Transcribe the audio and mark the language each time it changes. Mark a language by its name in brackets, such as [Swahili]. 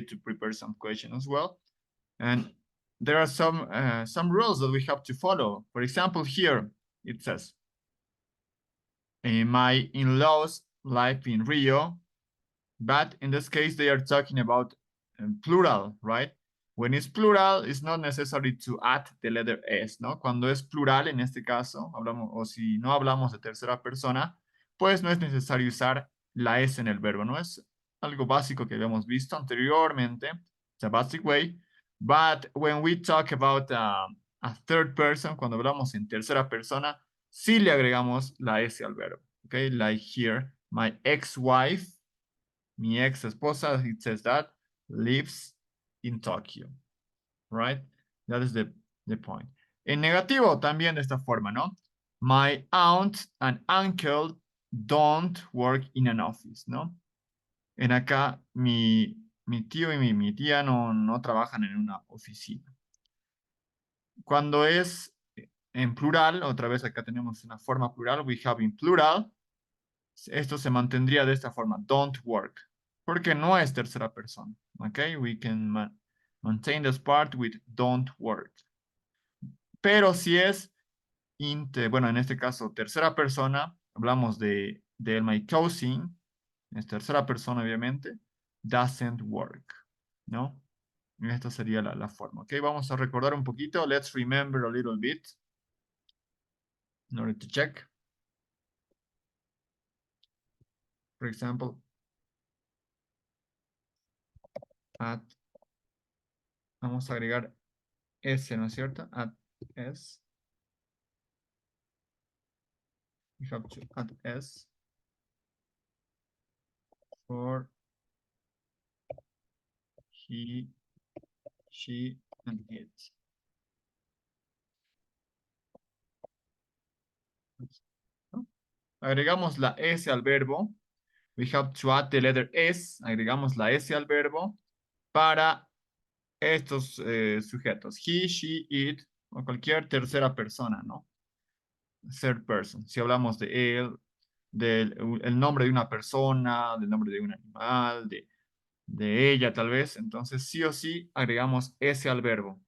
[English] To prepare some questions as well. And there are some rules that we have to follow. For example, here it says, my in-laws live in Rio, but in this case, they are talking about plural, right? When it's plural, it's not necessary to add the letter S, ¿no? [Spanish] Cuando es plural, en este caso, hablamos, o si no hablamos de tercera persona, pues no es necesario usar la S en el verbo, ¿no? Es algo básico que habíamos visto anteriormente. [English] It's a basic way. But when we talk about a third person, cuando hablamos en tercera persona, sí le agregamos la S al verbo. Okay, like here, my ex-wife, mi ex esposa, it says that, lives in Tokyo, right? That is the point. [Spanish] En negativo también de esta forma, ¿no? [English] My aunt and uncle don't work in an office, ¿no? [Spanish] En acá, mi tío y mi tía no trabajan en una oficina. Cuando es en plural, otra vez acá tenemos una forma plural, we have in plural, esto se mantendría de esta forma, don't work, porque no es tercera persona, ¿ok? [English] We can maintain this part with don't work. [Spanish] Pero si es, bueno, en este caso, tercera persona, hablamos de my cousin, es tercera persona, obviamente, doesn't work, ¿no? Esta sería la forma, ¿ok? Vamos a recordar un poquito, let's remember a little bit, in order to check. For example, vamos a agregar S, ¿no es cierto? [English] Add S. We have to add S for he, she, and it. ¿No? Agregamos la S al verbo. We have to add the letter S. [Spanish] Agregamos la S al verbo para estos sujetos. He, she, it, o cualquier tercera persona, ¿no? Third person. Si hablamos de él, el nombre de una persona, del nombre de un animal, de ella tal vez, entonces sí o sí agregamos S al verbo.